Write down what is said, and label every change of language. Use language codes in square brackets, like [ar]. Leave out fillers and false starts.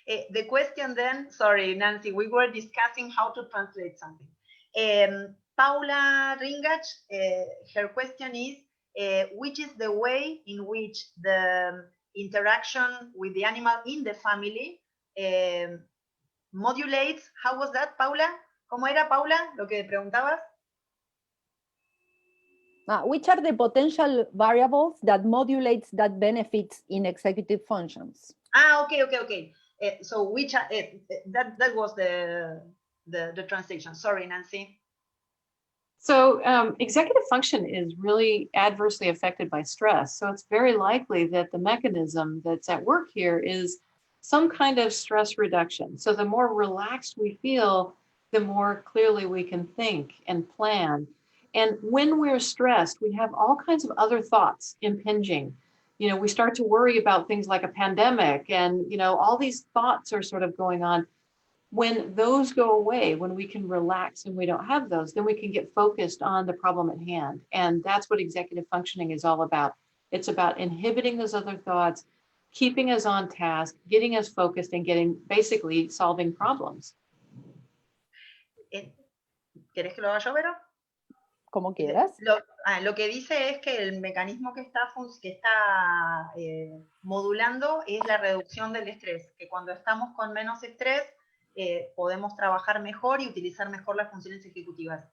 [en] The question then, sorry, Nancy, we were discussing how to translate something. Paula Ringach, her question is, which is the way in which the interaction with the animal in the family modulates? How was that, Paula? [es] ¿Cómo era, Paula, lo que preguntabas? [en] Which are the potential variables that modulates that benefits in executive functions? Okay. So which that was the translation. Sorry, Nancy. So executive function is really adversely affected by stress. So it's very likely that the mechanism that's at work here is some kind of stress reduction. So the more relaxed we feel, the more clearly we can think and plan. And when we're stressed, we have all kinds of other thoughts impinging. We start to worry about things like a pandemic, and all these thoughts are sort of going on. When those go away, when we can relax and we don't have those, then we can get focused on the problem at hand. And that's what executive functioning is all about. It's about inhibiting those other thoughts, keeping us on task, getting us focused, and basically solving problems. [es] ¿Querés que lo haga yo, Vero? Como quieras. Lo que dice es que el mecanismo que está modulando es la reducción del estrés, que cuando estamos con menos estrés podemos trabajar mejor y utilizar mejor las funciones ejecutivas.